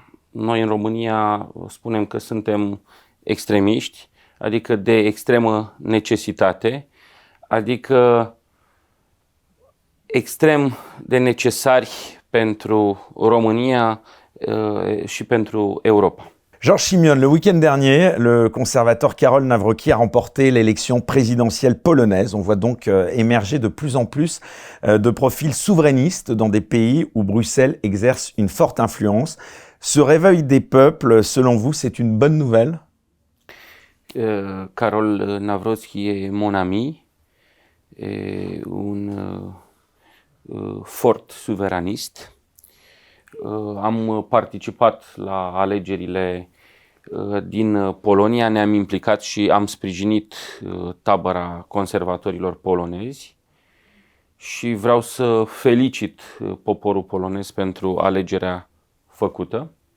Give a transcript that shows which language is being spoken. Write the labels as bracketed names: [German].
[Romanian] Noi în România spunem că suntem extremiști, adică de extremă necesitate, adică extrem de necesari pentru România și pentru Europa. [French] Georges Simion, le week-end dernier, le conservateur Karol Nawrocki a remporté l'élection présidentielle polonaise. On voit donc émerger de plus en plus de profils souverainistes dans des pays où Bruxelles exerce une forte influence. Ce réveil des peuples, selon vous, c'est une bonne nouvelle? Karol Nawrocki est mon ami, est un fort suveranist. [Romanian] Am participat la alegerile din Polonia, ne-am implicat și am sprijinit tabăra conservatorilor polonezi și vreau să felicit poporul polonez pentru alegerea făcută.